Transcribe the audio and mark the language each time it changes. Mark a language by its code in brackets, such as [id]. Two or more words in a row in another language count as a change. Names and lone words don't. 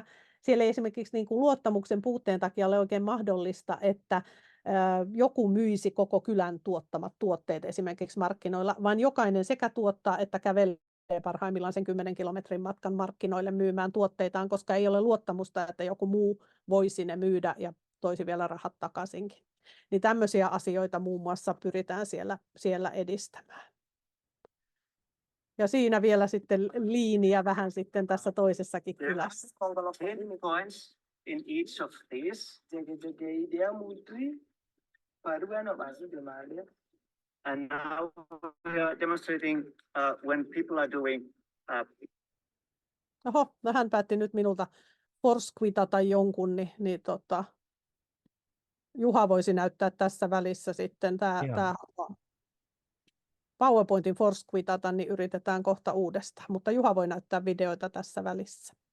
[fi] Siellä ei esimerkiksi niin kuin luottamuksen puutteen takia ole oikein mahdollista, että joku myisi koko kylän tuottamat tuotteet esimerkiksi markkinoilla, vaan jokainen sekä tuottaa että kävelee parhaimmillaan sen 10 kilometrin matkan markkinoille myymään tuotteitaan, koska ei ole luottamusta, että joku muu voisi ne myydä ja toisi vielä rahat takaisinkin. Niin tämmöisiä asioita muun muassa pyritään siellä edistämään. Ja siinä vielä sitten liiniä vähän sitten tässä toisessakin kylässä. [en] In each of these, and now we are demonstrating when people are doing. [fi] Oho, no hän päätti nyt minulta forsquitata jonkun, niin Juha voisi näyttää tässä välissä sitten tämä PowerPointin forsquitata, niin yritetään kohta uudestaan, mutta Juha voi näyttää videoita tässä välissä.